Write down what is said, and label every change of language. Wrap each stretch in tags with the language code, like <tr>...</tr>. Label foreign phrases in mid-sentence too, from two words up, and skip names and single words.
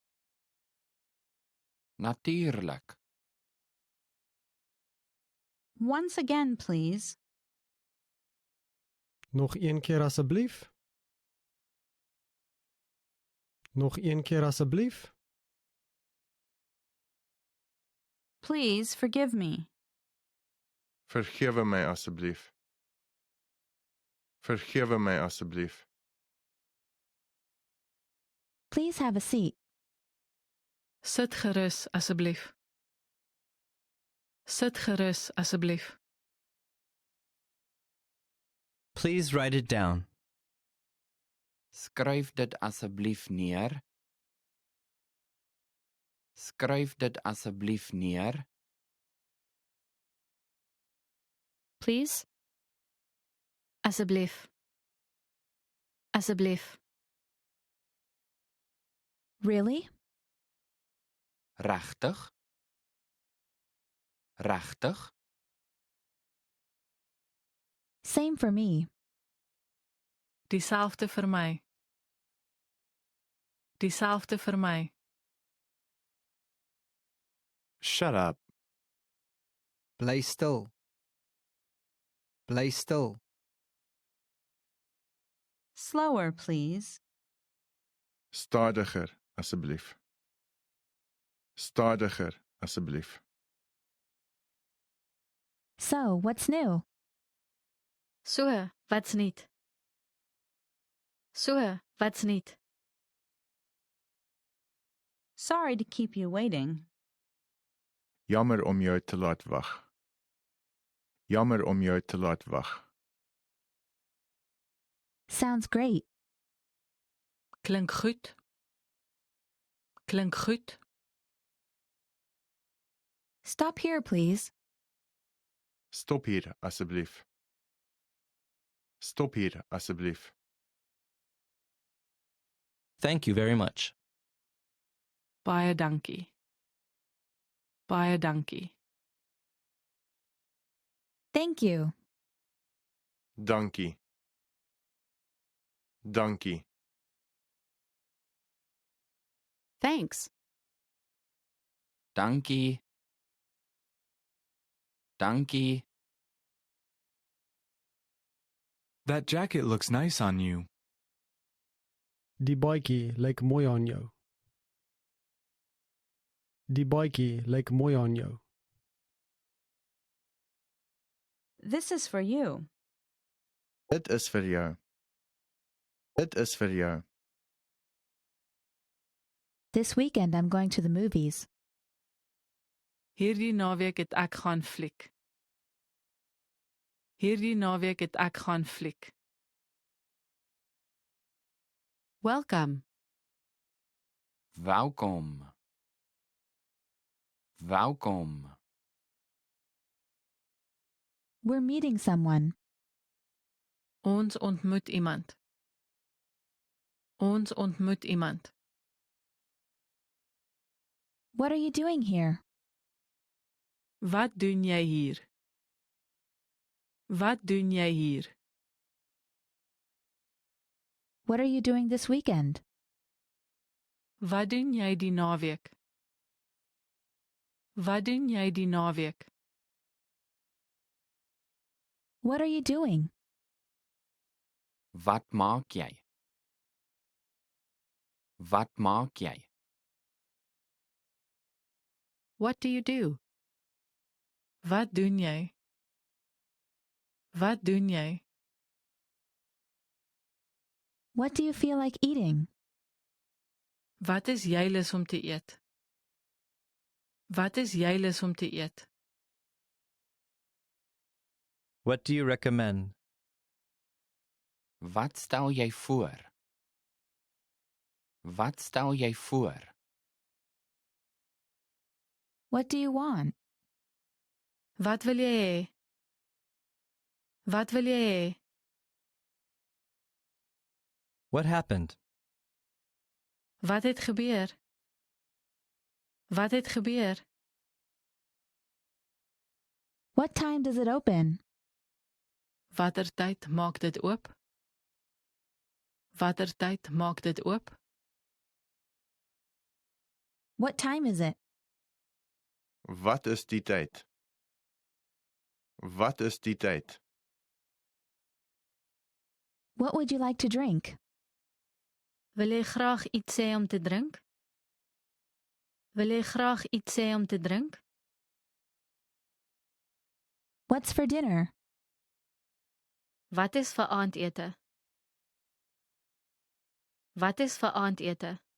<af>Natuurlijk.</af> <en>Once again, please.</en> <af>Nog een keer asseblief. Nog een keer asseblief.</af> <en>Please forgive me.</en> <af>Vergewe my asseblief. Vergewe my asseblief.</af> <en>Please have a seat.</en> <af>Sit gerus, asseblief. Sit gerus, asseblief.</af> <en>Please write it down.</en> <af>Skryf dit asseblief neer. Skryf dit asseblief neer.</af> <en>Please.</en> <af>Asseblief. Asseblief.</af> <en>Really?</en> <af>Regtig? Regtig?</af> <en>Same for me.</en> <af>Dieselfde vir my. Dieselfde vir my.</af> <en>Shut up.</en> <af>Bly stil. Bly stil.</af> <en>Slower, please.</en> <af>Stadiger asseblief. Stadiger asseblief.</af> <en>So, what's new?</en> <af>So, wat's niet? So, wat's niet?</af> <en>Sorry to keep you waiting.</en> <af>Jammer om jou te laat wag. Jammer om jou te laat wag.</af> <en>Sounds great.</en> <af>Klink goed. Klink goed.</af> <en>Stop here, please.</en> <af>Stop hier asseblief. Stop hier asseblief.</af> <en>Thank you very much.</en> <af>Baie dankie. Baie dankie.</af> <en>Thank you.</en> <af>Dankie. Dankie.</af> <en>Thanks.</en> <af>Dankie. Dankie.</af> <en>That jacket looks nice on you.</en> <af>Die baadjie lyk mooi aan jou. Die baadjie lyk mooi aan jou.</af> <en>This is for you.</en> <af>Dit is vir jou. Dit is vir jou.</af> <en>This weekend I'm going to the movies.</en> <af>Hierdie naweek het ek gaan fliek. Hierdie naweek het ek gaan fliek.</af> <en>Welcome.</en> <af>Welkom. Welkom.</af> <en>We're meeting someone.</en> <af>Ons ontmoet iemand. Ons ontmoet iemand.</af> <en>What are you doing here?</en> <af>Wat doen jy hier? Wat doen jy hier?</af> <en>What are you doing this weekend?</en> <af>Wat doen jy die naweek? Wat doen jy die naweek?</af> <en>What are you doing?</en> <af>Wat maak jy? Wat maak jy?</af> <en>What do you do?</en> <af>Wat doen jy? Wat doen jy?</af> <en>What do you feel like eating?</en> <af>Wat is jy lus om te eet? Wat is jy lus om te eet?</af> <en>What do you recommend?</en> <af>Wat stel jy voor? Wat stel jy voor?</af> <en>What do you want?</en> <af>Wat wil jy hê? Wat wil jy hê?</af> <en>What happened?</en> <af>Wat het gebeur? Wat het gebeur?</af> <en>What time does it open?</en> <af>Watter tyd maak dit oop? Watter tyd maak dit oop?</af> <en>What time is it?</en> <af>Wat is die tyd? Wat is die tyd?</af> <en>What would you like to drink?</en> <af>Wil jy graag iets sê om te drink? Wil jy graag iets sê om te drink?</af> <en>What's for dinner?</en> <af>Wat is vir aandete? Wat is vir aandete?</af>